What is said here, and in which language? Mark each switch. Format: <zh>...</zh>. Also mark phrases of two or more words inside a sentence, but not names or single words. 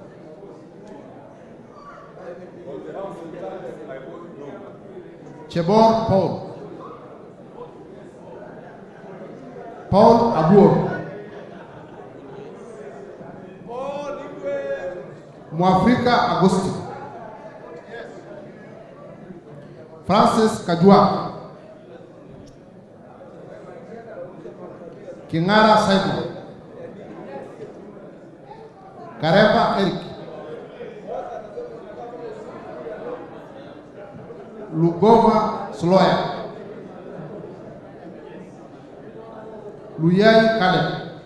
<sw>Chebor Paul. Paul Abur. Mwafrika Agosti. Francis Kajua. Kingara Saibu. Kareba Eric. Lugova Sloya. Luyai Kaleb.</sw>